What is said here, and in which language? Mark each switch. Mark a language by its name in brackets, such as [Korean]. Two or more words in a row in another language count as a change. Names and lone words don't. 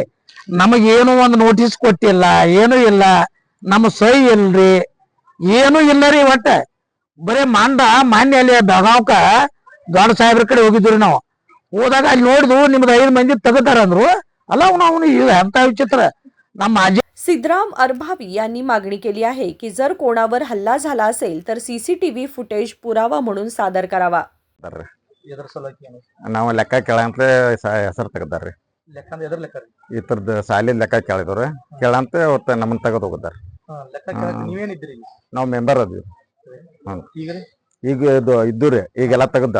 [Kannada] ನಮಗೇನು ಒಂದು ನೋಟಿಸ್ ಕೊಟ್ಟಿಲ್ಲ, ಏನು ಇಲ್ಲ, ನಮ್ಮ ಸಹಿ ಇಲ್ರಿ, ಏನು ಇಲ್ಲ ರೀ. ಒಟ್ಟ ಬರೇ ಮಾನ್ಯ ಅಲ್ಲಿ ಬೆಳಗಾವ್ಕ ದೊಡ್ಡ ಸಾಹೇಬ್ರ ಕಡೆ ಹೋಗಿದ್ರಿ. ನಾವು ಹೋದಾಗ ಅಲ್ಲಿ ನೋಡಿದ್ವು ನಿಮ್ದು 5 ಮಂದಿ ತೆಗದಾರ ಅಂದ್ರು. ಅಲ್ಲ ಅವನು ಎಂತ ವಿಚಿತ್ರ. ನಮ್ಮ ಮಾಜಿ [Marathi] सिद्धराम अरभावी यांनी मागणी केली आहे की जर कोणावर हल्ला झाला असेल तर सीसीटीव्ही फुटेज पुरावा म्हणून सादर करावा। [Kannada] ಎದ್ರ ಸಲುವಾಗಿ ಏನು ನಾವು ಲೆಕ್ಕ ಕೇಳಂತ ಹೆಸರು ತೆಗ್ದಾರ್ರಿ. ಲೆಕ್ಕ ಅಂದ್ರೆ ಎದ್ರ ಲೆಕ್ಕ ರೀ? ಇತರದ್ದು ಸಾಲಿ ಲೆಕ್ಕ ಕೇಳಿದವ್ರು ಕೇಳಂತ ಅವತ್ತು ನಮ್ಮನ್ನ ತೆಗೆದು ಹೋಗಿದ್ದಾರೆ. ಲೆಕ್ಕ ಕೇಳಕ್ಕೆ ನೀವೇನಿದ್ರಿ? ನಾವು ಮೆಂಬರ್ ಅದ್ವಿ. ಈಗ ರೀ ಈಗ ಇದು ಇದ್ದು ರೀ, ಈಗೆಲ್ಲ ತೆಗ್ದಾರ.